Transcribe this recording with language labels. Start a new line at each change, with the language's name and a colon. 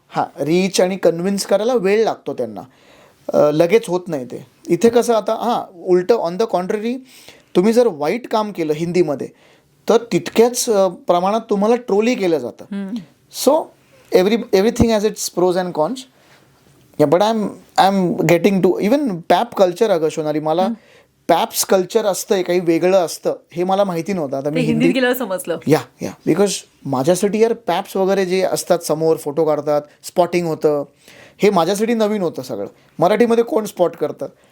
Marathi: हां, रीच आणि कन्व्हिन्स करायला वेळ लागतो त्यांना, लगेच होत नाही ते. इथे कसं आता उलटं
English: on the contrary,
Marathi: तुम्ही जर वाईट काम केलं हिंदीमध्ये तर तितक्याच प्रमाणात तुम्हाला ट्रोलही केलं जातं.
English: So everything has its pros and cons. But I am getting to even pap culture.
Marathi: अगं सोनाली, मला पॅप्स कल्चर असतं काही वेगळं असतं हे मला माहिती नव्हतं. आता मी हिंदीत गेल्यावर समजलं. या बिकॉज माझ्यासाठी यार पॅप्स वगैरे जे असतात, समोर फोटो काढतात, स्पॉटिंग होतं, हे माझ्यासाठी नवीन होतं सगळं. मराठीमध्ये कोण स्पॉट करतं?